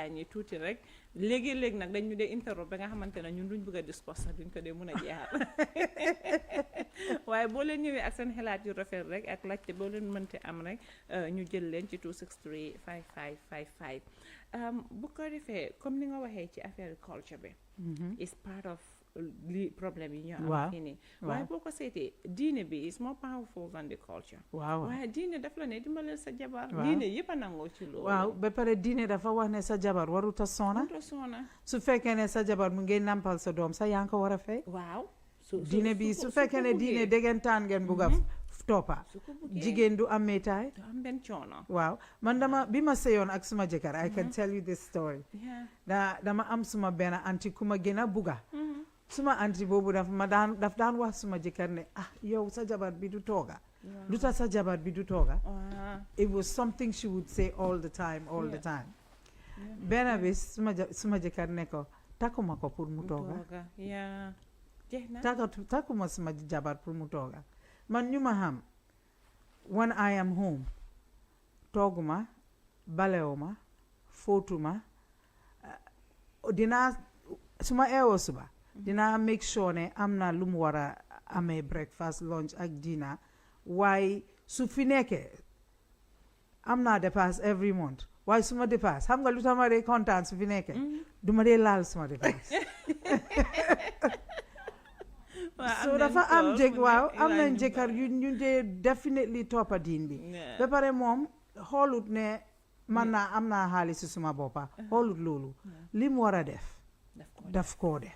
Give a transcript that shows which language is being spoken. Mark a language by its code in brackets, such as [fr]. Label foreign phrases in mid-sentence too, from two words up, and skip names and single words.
[wo] yi tuuti rek léegi-léegi nag dañ ñu dee interrompre ba nga xamante ne ñun duñ bëgg a discours sax duñ ko dee mën a jeexal waaye boo leen ñëwee ak seen xalaat yu rafet rek ak laajte boo leen mënte am rek ñu jël leen ci 263 5555 bu ko defee comme ni nga waxee ci [fr] affaire culture [wo] bi [en] is part of [wo] li problème yi ñu am fii nii waaye boo ko seetee diine bi [en] is more powerful than the culture [wo] waaye diine daf la ne dimbale sa jabar diine yëpp a nangoo ci loolu waaw ba pare diine dafa wax ne sa jabar waruta soona su fekkee ne sa jabar mu ngi nampal sa doom sa yaa ngi ko war a fay waaw diine bi su fekkee ne diine déggantaan ngeen bugg a toppa jigéen du am métaay du am benn coono waaw man dama bi ma sëyoon ak suma jëkkër [en] I can tell you this story [wo] dama am suma benn anti ku ma gën a bugga suma anti boobu daf daan wax suma jëkkër ne yow sa jabar bi du tooga lu tax sa jabar bi du tooga [en] it was something she would say all the time [wo] benn bis suma jëkkër ne ko takkuma ko pour mu tooga takkuma suma jabar pour mu tooga man ñu ma xam [en] when I am home [wo] tooguma balewuma fóotuma dinaa suma eewoo suba dinaa [en] make sure [wo] ne am na lu mu war a amee [en] breakfast lunch [wo] ak dinner waaye su fi nekkee am naa dépasse [en] every month [wo] waaye suma dépasse xam nga lu tax ma dee kontaan su fi nekkee duma dee laal suma dépasse so dafa am am nañ jëkkër ñu dee definitely toppa diin bi ba pare moom xoolut ne man naa am naa xaalis si suma boppa xoolut loolu li mu war a def daf koo def